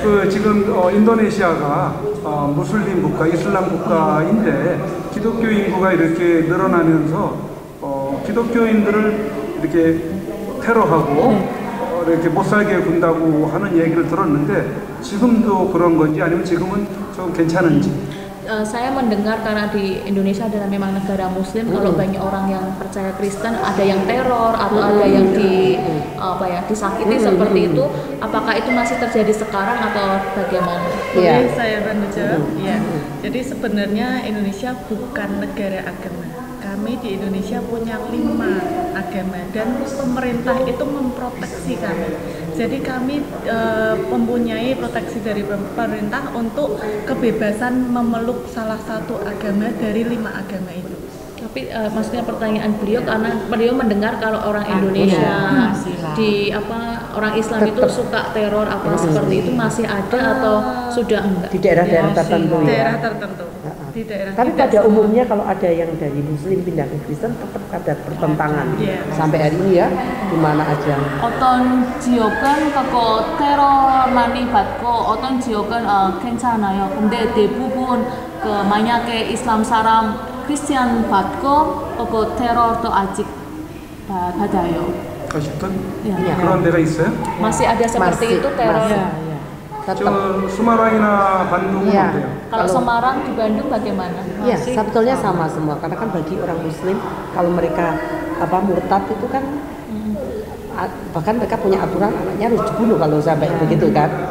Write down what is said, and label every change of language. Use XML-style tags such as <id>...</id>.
<ko>지금 인도네시아가 무슬림 국가, 이슬람 국가인데 기독교 인구가 이렇게 늘어나면서 기독교인들을 이렇게 테러하고 이렇게 못 살게 군다고 하는 얘기를 들었는데 지금도 그런 건지 아니면 지금은 좀 괜찮은지?</ko> <id>Saya mendengar karena di Indonesia adalah memang negara Muslim, kalau banyak orang yang percaya Kristen, ada yang teror atau ada yang disakiti seperti itu. Apakah itu masih terjadi sekarang atau bagaimana? Boleh saya bantu jawab? Ya. Jadi sebenarnya Indonesia bukan negara agama. Kami di Indonesia punya 5 agama dan pemerintah itu memproteksi kami. Jadi kami mempunyai proteksi dari pemerintah untuk kebebasan memeluk salah satu agama dari 5 agama itu. Tapi maksudnya pertanyaan beliau karena beliau mendengar kalau orang Indonesia orang Islam itu suka teror seperti itu masih ada atau sudah enggak? Di daerah-daerah tertentu ya. Daerah tertentu. Di daerah tapi pada umumnya kalau ada yang dari Muslim pindah ke Kristen tetap ada pertentangan sampai hari ini ya di mana aja.</id> <ko>어떤 지역은 그거 테러 많이 받고 어떤 지역은 괜찮아요. 근데 대부분 만약에 이슬람 사람 크리스천 받고 그거 테러도 아직 받아요. 아직도 야. 그런 데가 있어요?</ko> <id>masih ada seperti itu teror.</id> <ko>저 Semarang이나 Bandung은 어때요?</ko> <id>Kalau Semarang di Bandung bagaimana? Ya, sebetulnya sama semua. Karena kan bagi orang Muslim kalau mereka murtad itu kan bahkan mereka punya aturan anaknya harus dibunuh kalau sampai begitu kan.</id>